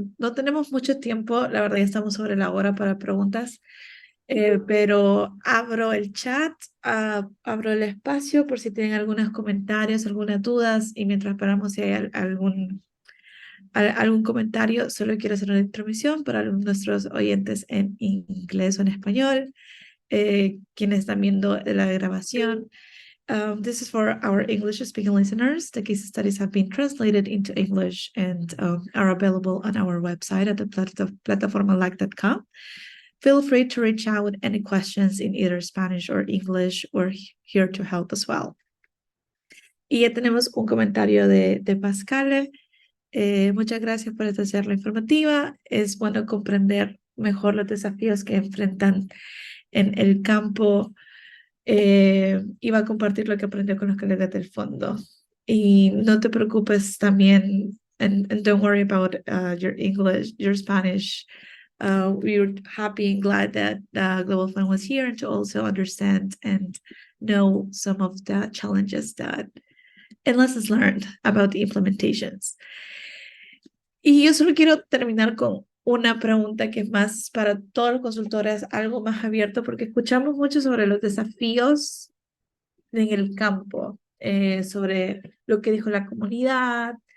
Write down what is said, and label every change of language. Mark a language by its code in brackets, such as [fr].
[es] No tenemos mucho tiempo, la verdad ya estamos sobre la hora para preguntas, pero abro el chat, abro el espacio por si tienen algunos comentarios, algunas dudas, y mientras esperamos si hay algún comentario, solo quiero hacer una introducción para nuestros oyentes en inglés o en español, quienes están viendo la grabación. [en] This is for our English-speaking listeners. The case studies have been translated into English and are available on our website at the plataformalike.com. Feel free to reach out with any questions in either Spanish or English. We're here to help as well. [es] Y ya tenemos un comentario de Pascal. Muchas gracias por esta charla informativa. Es bueno comprender mejor los desafíos que enfrentan en el campo. Iba a compartir lo que aprendió con los colegas del fondo. Y no te preocupes también, [en] and don't worry about your English, your Spanish. We're happy and glad that Global Fund was here and to also understand and know some of the challenges and lessons learned about the implementations. [es] Y yo solo quiero terminar con una pregunta que es más para todos los consultores, algo más abierto, porque escuchamos mucho sobre los desafíos en el campo, sobre lo que dijo la comunidad,